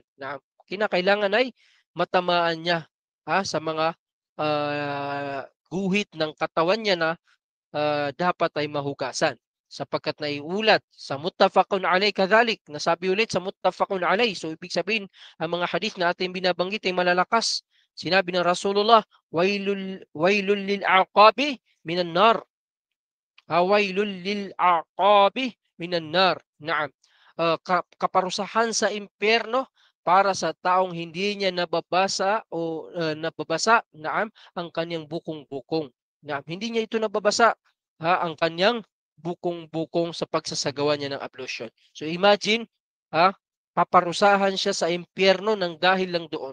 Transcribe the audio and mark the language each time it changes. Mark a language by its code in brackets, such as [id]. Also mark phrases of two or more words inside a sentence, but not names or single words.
[tl] Naam, kinakailangan ay matamaan niya sa mga guhit ng katawan niya na dapat ay mahugasan. Sapagkat naiulat sa [ar] متفق عليه كذلك, [tl] nasabi ulit sa [ar] متفق عليه. [tl] So ibig sabihin, ang mga hadith na ating binabanggit ay malalakas. Sinabi ng Rasulullah, [ar] ويل للأعقاب من النار. ويل للأعقاب من النار. [tl] Naam. Kaparusahan sa impyerno para sa taong hindi niya nababasa o nababasa, naam, ang kanyang bukong-bukong. Naam, hindi niya ito nababasa ang kanyang bukong-bukong sa pagsasagawa niya ng ablution. [en] So imagine, [tl] paparusahan siya sa impyerno ng dahil lang doon.